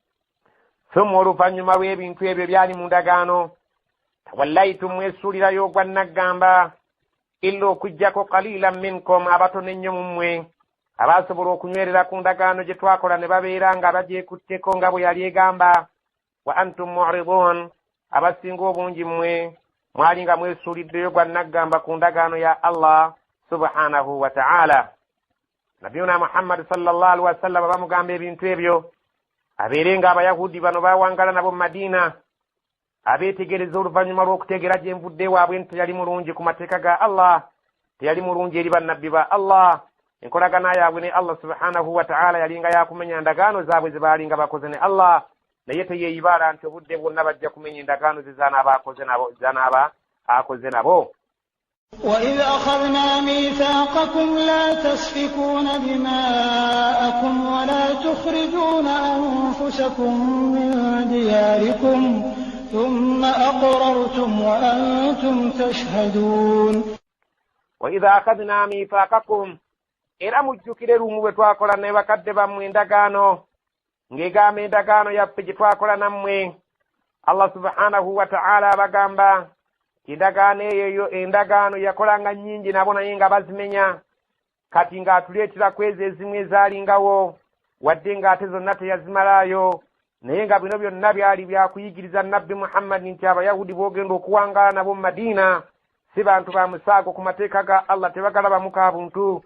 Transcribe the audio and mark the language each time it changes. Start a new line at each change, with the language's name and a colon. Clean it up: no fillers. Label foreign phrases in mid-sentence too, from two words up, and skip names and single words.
Ganda: Summa, oluvannyuma lw'ebintu ebyo byali mu ndagaano, tawallaytum, mwesuulirayo ogwa naggamba, illa okuggyako
Arabic: قليلا منكم,
Ganda: abatono ennyo mu mmwe abaasobola okunywerera ku ndagaano gye twakola ne babeera nga bagyekutteko nga bwe yali egamba.
Arabic: وأنتم معرضون,
Ganda: abasinga obungi mmwe mwali nga mwesuuliddeyo gwa naggamba ku ndagaano ya Allah
Arabic: سبحانه وتعالى.
Ganda: Nabiyuna Muhammad
Arabic: صلى الله عليه وسلم
Ganda: bamugamba ebintu ebyo, abeere nga Abayahudi bano bawangala nabo mu Madina, abeetegereza oluvannyuma lw'okutegeera gye nvudde waabwe nti teyali mulungi ku mateeka ga Allah, teyali mulungi eri bannabbi ba Allah. Enkolagana yaabwe ne Allah
Arabic: سبحانه وتعالى
Ganda: yalinga yakumenya ndagaano zaabwe ze baalinga bakoze ne Allah, naye teyeeyibaala nti obudde bwonna bajja kumenya endagaano ze zanaaba akoze nabo.
Arabic: وإذ أخذنا ميثاقكم لا تسفكون دماءكم ولا تخرجون أنفسكم من دياركم ثم أقررتم وأنتم تشهدون. وإذا أخذنا ميثاقكم،
Ganda: era mujjukire lumu bwe twakola ne bakadde bammwe endagaano, ng'egamba endagaano yaffe gye twakola nammwe. Allah
Arabic: سبحانه وتعالى
Ganda: abagamba endagaano eyo endagaano yakolanga nnyingi nabo naye nga bazimenya, kati ng'atuleeterako ezo ezimu ezaalingawo, wadde ng'ate zonna teyazimalaayo, naye nga bino byonna byali byakuyigiriza nabbi Muhammad nti Abayahudi boogenda okuwangaala nabo mu Madiina si bantu ba musaago ku mateeka ga Allah, tebagalabamu ka buntu.